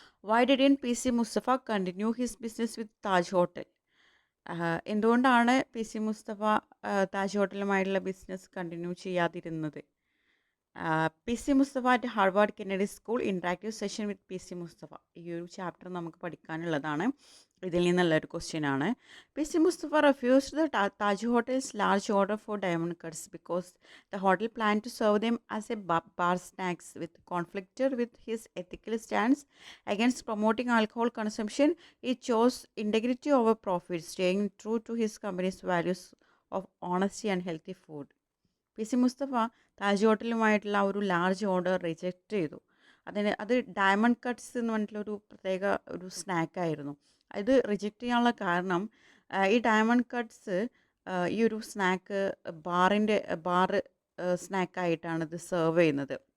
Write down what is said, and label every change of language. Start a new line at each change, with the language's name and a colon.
English: Why didn't P C Mustafa continue his business with Taj hotel?
Malayalam: എന്തുകൊണ്ടാണ് P C Mustafa Taj ഹോട്ടലുമായിട്ടുള്ള business continue ചെയ്യാതിരുന്നത്?
English: P C Mustafa at Harvard Kennedy School, interactive session with P C Mustafa.
Malayalam: ഈ ഒരു chapter നമുക്ക് പഠിക്കാനുള്ളതാണ്. ഇതിൽ നിന്നുള്ള ഒരു question ആണ്.
English: P C Mustafa refused the Taj Hotel's large order for diamond cuts because the hotel planned to serve them as a bar snacks, with conflicted with his ethical stance against promoting alcohol consumption. He chose integrity over profit, staying true to his company's values of honesty and healthy food.
Malayalam: P C Mustafa Taj ഹോട്ടലുമായിട്ടുള്ള ഒരു large order reject ചെയ്തു. അത് diamond cuts എന്ന് പറഞ്ഞിട്ടുള്ളൊരു പ്രത്യേക ഒരു സ്നാക്കായിരുന്നു. ഇത് reject ചെയ്യാനുള്ള കാരണം, ഈ ഡയമണ്ട് കട്ട്സ് ഈ ഒരു സ്നാക്ക് ബാർ സ്നാക്കായിട്ടാണ് ഇത് സെർവ് ചെയ്യുന്നത്.